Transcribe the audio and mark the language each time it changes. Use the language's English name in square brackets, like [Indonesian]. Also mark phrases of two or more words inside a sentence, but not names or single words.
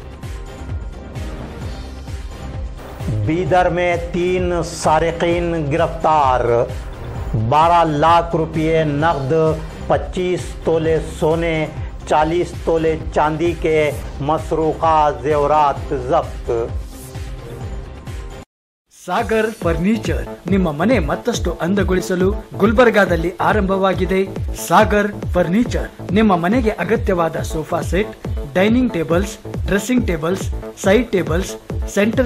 [Urdu] بیدر میں 3 سارقین گرفتار. 12 لاکھ روپے نقد، 25 تولے سونے، 40 تولے چاندی کے مسروقہ زیورات ضبط. [Kannada] ಸಾಗರ್ ಫರ್ನಿಚರ್ ನಿಮ್ಮ ಮನೆ ಮತ್ತಷ್ಟು ಅಂದಗೊಳಿಸಲು ಗುಲ್ಬರ್ಗಾದಲ್ಲಿ ಆರಂಭವಾಗಿದೆ. ಸಾಗರ್ ಫರ್ನಿಚರ್ ನಿಮ್ಮ ಮನೆಗೆ ಅಗತ್ಯವಾದ [English] sofa set, dining tables, dressing tables, side tables, center